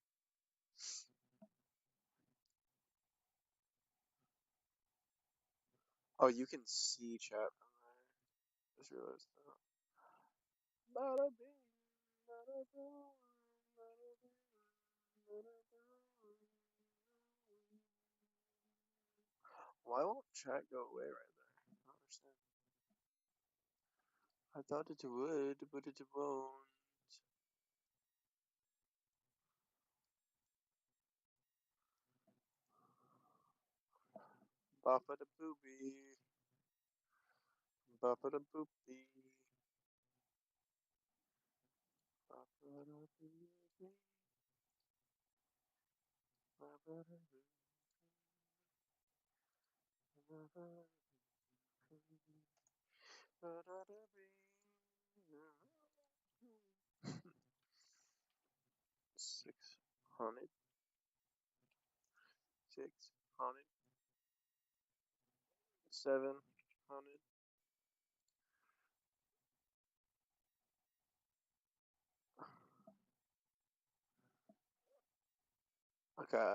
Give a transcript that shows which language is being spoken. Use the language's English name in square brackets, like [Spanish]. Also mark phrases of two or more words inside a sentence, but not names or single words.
[English] Oh, you can see chat from there. Just realized that. Bada bing, bada boom, bada bing, bada boom. Why won't chat go away right there? I don't understand. I thought it would, but it won't. Boppa da boopy. Boppa da boopy. Boppa da boopy. Boppa da boopy. Boppa da boopy. Boppa da boopy. haunted. 6 haunted. 7 haunted. Okay.